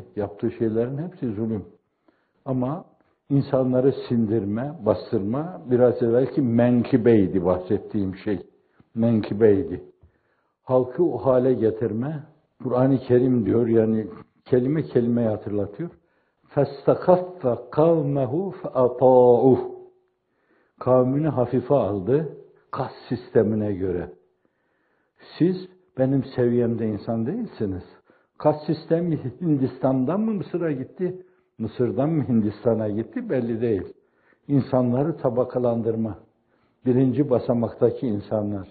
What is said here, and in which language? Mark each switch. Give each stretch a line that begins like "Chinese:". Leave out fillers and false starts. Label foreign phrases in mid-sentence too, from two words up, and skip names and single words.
Turkish: Yaptığı şeylerin hepsi zulüm. Ama insanları sindirme, bastırma biraz evvelki menkibeydi bahsettiğim şey. Menkibeydi. Halkı o hale getirme, Kur'an-ı Kerim diyor yani kelime kelimeyi hatırlatıyor.
Arabic: فَاسْتَخَفَّ قَوْمَهُ فَأَطَاعُهُ.
Turkish: Kavmini hafife aldı, kas sistemine göre. Siz benim seviyemde insan değilsiniz. Kas sistemi Hindistan'dan mı Mısır'a gitti? Mısır'dan mı Hindistan'a gitti? Belli değil. İnsanları tabakalandırma. Birinci basamaktaki insanlar.